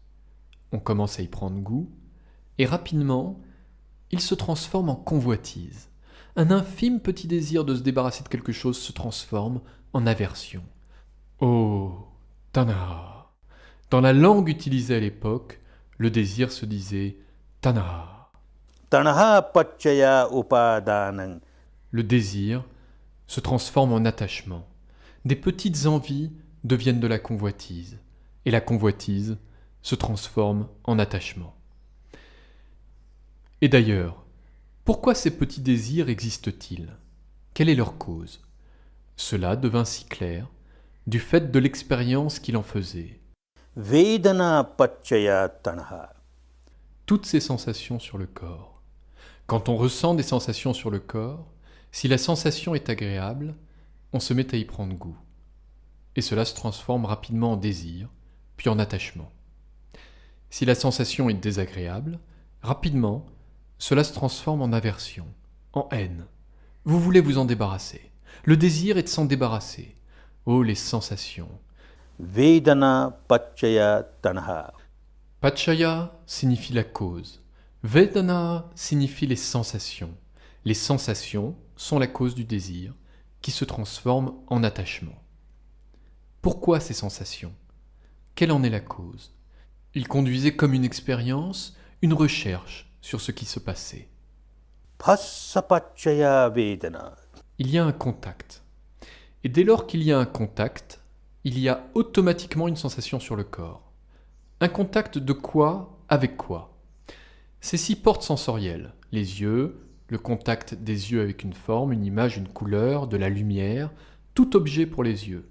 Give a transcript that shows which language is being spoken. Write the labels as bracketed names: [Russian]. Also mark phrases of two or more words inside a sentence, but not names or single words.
[French] On commence à y prendre goût, et rapidement, il se transforme en convoitise. Un infime petit désir de se débarrasser de quelque chose se transforme en aversion. Oh, Tanaha. Dans la langue utilisée à l'époque, le désir se disait Tanaha. [Pali] Tanaha paccaya upadanam. [French] Le désir se transforme en attachement. Des petites envies deviennent de la convoitise, et la convoitise se transforme en attachement. Et d'ailleurs, pourquoi ces petits désirs existent-ils ? Quelle est leur cause ? Cela devint si clair du fait de l'expérience qu'il en faisait. [Pali] Vedana paccaya tanaha. [French] Toutes ces sensations sur le corps. Quand on ressent des sensations sur le corps, si la sensation est agréable, on se met à y prendre goût. Et cela se transforme rapidement en désir, puis en attachement. Si la sensation est désagréable, rapidement, cela se transforme en aversion, en haine. Vous voulez vous en débarrasser. Le désir est de s'en débarrasser. Oh, les sensations. [Pali] Vedana paccaya tanaha. [French] Paccaya signifie la cause. Vedana signifie les sensations. Les sensations sont la cause du désir, qui se transforme en attachement. Pourquoi ces sensations ? Quelle en est la cause ? Il conduisait comme une expérience, une recherche sur ce qui se passait. [Pali] Phassa paccaya vedana. [French] Il y a un contact. Et dès lors qu'il y a un contact, il y a automatiquement une sensation sur le corps. Un contact de quoi avec quoi ? Ces 6 portes sensorielles, les yeux, le contact des yeux avec une forme, une image, une couleur, de la lumière, tout objet pour les yeux.